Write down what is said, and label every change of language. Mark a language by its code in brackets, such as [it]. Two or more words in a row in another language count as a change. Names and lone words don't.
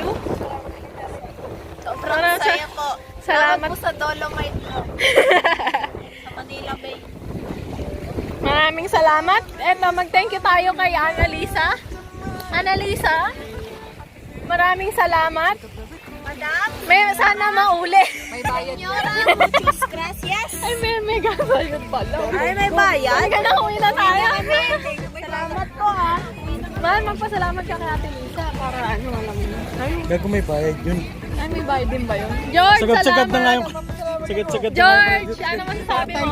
[tl] Sobrang Para sa- saya po. salamat. Po sa Dolomite po. Sa Manila Bay. Maraming salamat. Eto, mag- [en] thank you [tl] tayo kay Annalisa. Annalisa, maraming salamat. Madam, Sana mauli. may bayad Senyora, [es] muchas gracias. [tl] Ay, may gasayod pala. Ay, may bayad? Ay, uwi na tayo. Salamat po Man, magpasalamat ka kay Ate Lisa para alam mo. Ay, Gago may bayad yun. may bayad din ba yun? George, Sagat-sagat salamat. na nga yung... Sagat-sagat na nga George, ano masasabi mo?